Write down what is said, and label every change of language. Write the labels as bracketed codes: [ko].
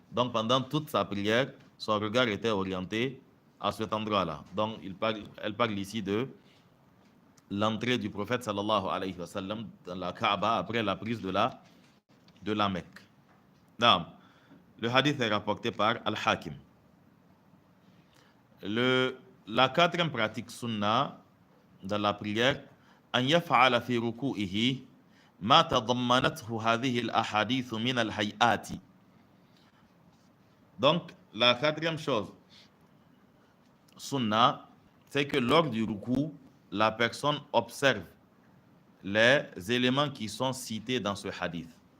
[fr] Donc pendant toute sa prière, son regard était orienté à cet endroit-là. Donc elle parle ici de l'entrée du prophète sallallahu alayhi wa sallam dans la Kaaba après la prise de la Mecque. Non. Le hadith est rapporté par Al-Hakim. La quatrième pratique sunna dans la prière, [ar] أن يفعل في ركوعه ما تضمنته هذه الأحاديث من الهيئات. [fr] Donc, la quatrième chose, sunna, c'est que lors du ruku, la personne observe les éléments qui sont cités dans ce hadith.